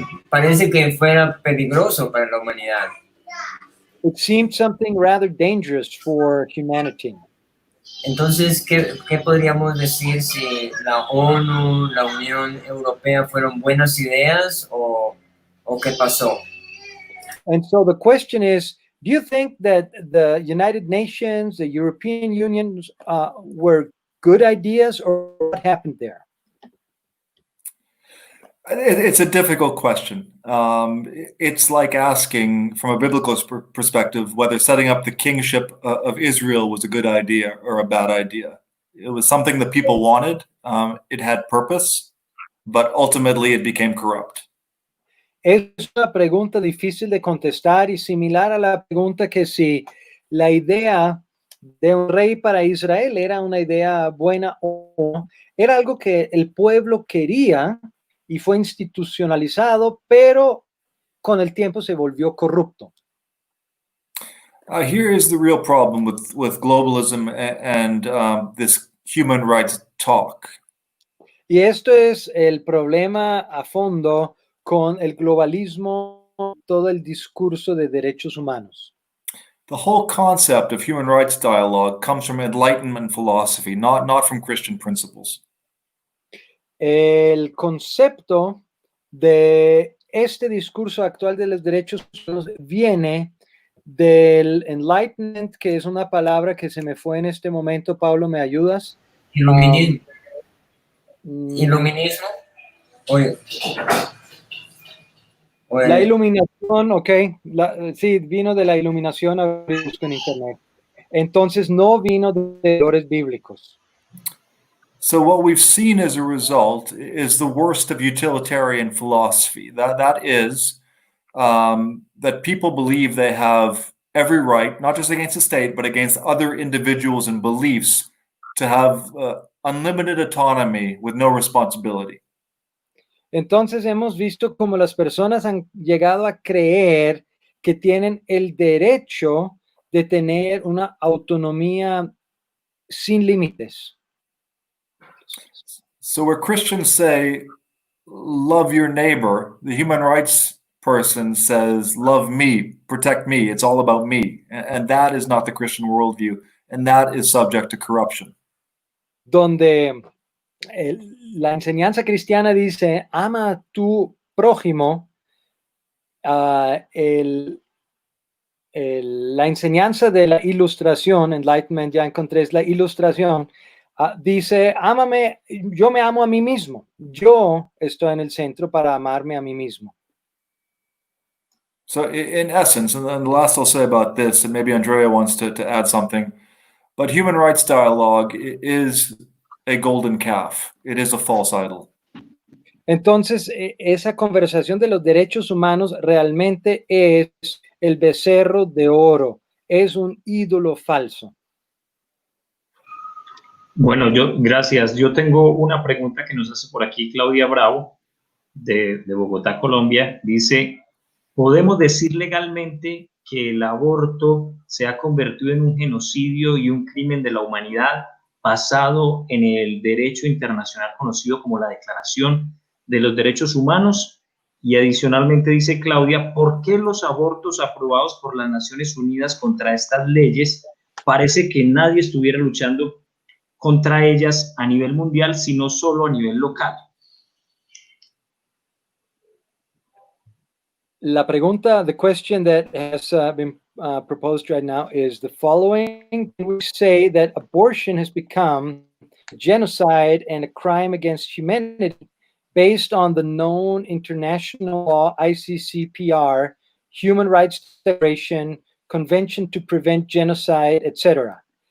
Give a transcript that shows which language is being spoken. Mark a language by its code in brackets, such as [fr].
[es] Parece que fuera peligroso para la humanidad. [en] It seemed something rather dangerous for humanity. [es] Entonces, ¿qué podríamos decir si la ONU, la Unión Europea fueron buenas ideas o qué pasó? [en] And so the question is, do you think that the United Nations, the European Union were good ideas, or what happened there? It's a difficult question. It's like asking from a biblical perspective whether setting up the kingship of Israel was a good idea or a bad idea. It was something that people wanted. It had purpose, but ultimately it became corrupt. [es] Es una pregunta difícil de contestar y similar a la pregunta que si la idea de un rey para Israel era una idea buena o no. Era algo que el pueblo quería y fue institucionalizado, pero con el tiempo se volvió corrupto. [en] Here is the real problem with globalism and this human rights talk. [es] Y esto es el problema a fondo con el globalismo, todo el discurso de derechos humanos. [en] The whole concept of human rights dialogue comes from Enlightenment philosophy, not from Christian principles. [es] El concepto de este discurso actual de los derechos humanos viene del Enlightenment, que es una palabra que se me fue en este momento. Pablo, ¿me ayudas? Iluminismo. Iluminismo. Oye. La iluminación, ok. Sí, vino de la iluminación, busco en internet. Entonces no vino de valores bíblicos. [en] So what we've seen as a result is the worst of utilitarian philosophy. That is that people believe they have every right, not just against the state, but against other individuals and beliefs, to have unlimited autonomy with no responsibility. [es] Entonces hemos visto cómo las personas han llegado a creer que tienen el derecho de tener una autonomía sin límites. [en] So where Christians say, love your neighbor, the human rights person says, love me, protect me, it's all about me. And that is not the Christian worldview, and that is subject to corruption. [es] Donde la enseñanza cristiana dice, ama a tu prójimo, la enseñanza de la ilustración, Enlightenment, ya encontré, es la ilustración, dice, ámame, yo me amo a mí mismo, yo estoy en el centro para amarme a mí mismo. [en] So in essence, and the last I'll say about this, and maybe Andrea wants to add something, but human rights dialogue is a golden calf. It is a false idol. [es] Entonces, esa conversación de los derechos humanos realmente es el becerro de oro, es un ídolo falso. Bueno, gracias. Yo tengo una pregunta que nos hace por aquí Claudia Bravo, de Bogotá, Colombia. Dice, ¿podemos decir legalmente que el aborto se ha convertido en un genocidio y un crimen de la humanidad basado en el derecho internacional conocido como la Declaración de los Derechos Humanos? Y adicionalmente dice Claudia, ¿por qué los abortos aprobados por las Naciones Unidas contra estas leyes parece que nadie estuviera luchando contra ellas a nivel mundial, sino solo a nivel local? La pregunta, [en] the question that has been proposed right now is the following. Can we say that abortion has become genocide and a crime against humanity based on the known international law, ICCPR, Human Rights Declaration, Convention to Prevent Genocide, etc.?